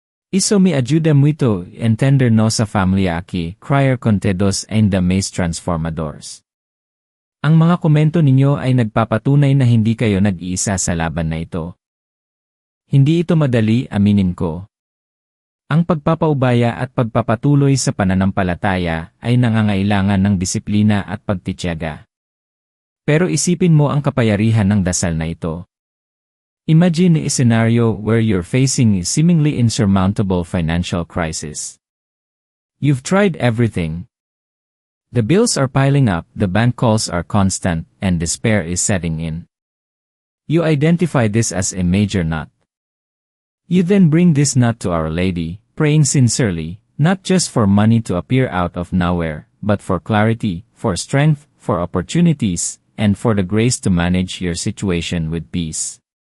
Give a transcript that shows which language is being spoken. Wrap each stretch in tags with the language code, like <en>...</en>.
<pt>Isso me ajuda muito entender nossa familia aqui, criar contedos ainda mais transformadores.</pt> <tl>Ang mga komento ninyo ay nagpapatunay na hindi kayo nag-iisa sa laban na ito. Hindi ito madali, aminin ko. Ang pagpapaubaya at pagpapatuloy sa pananampalataya ay nangangailangan ng disiplina at pagtitiyaga. Pero isipin mo ang kapangyarihan ng dasal na ito.</tl> <en>Imagine a scenario where you're facing a seemingly insurmountable financial crisis. You've tried everything. The bills are piling up, the bank calls are constant, and despair is setting in. You identify this as a major nut. You then bring this nut to Our Lady, praying sincerely, not just for money to appear out of nowhere, but for clarity, for strength, for opportunities, and for the grace to manage your situation with peace.</en>